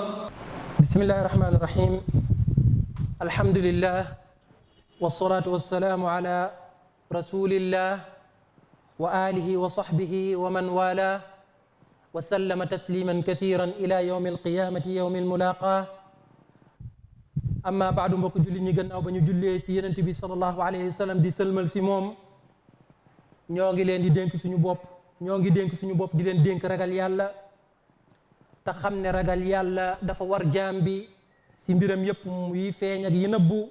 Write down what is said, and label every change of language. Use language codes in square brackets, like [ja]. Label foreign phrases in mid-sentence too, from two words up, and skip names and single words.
[ar] بسم الله الرحمن الرحيم. الحمد لله والصلاة والسلام على رسول الله وآله وصحبه ومن والاه وسلم تسليما كثيرا إلى يوم القيامة يوم الملاقاة. [wo] amma baadu mbokk jullit ñi gannaaw ba ñu jullee si yenent bi [ar] صلى الله عليه وسلم [wo] di sëlmal si moom ñoo ngi leen di dénk suñu bopp di leen dénk ragal yàlla te xam ne ragal yàlla dafa war jaam bi si mbiram yépp yi feeñ ak yi nëbbu.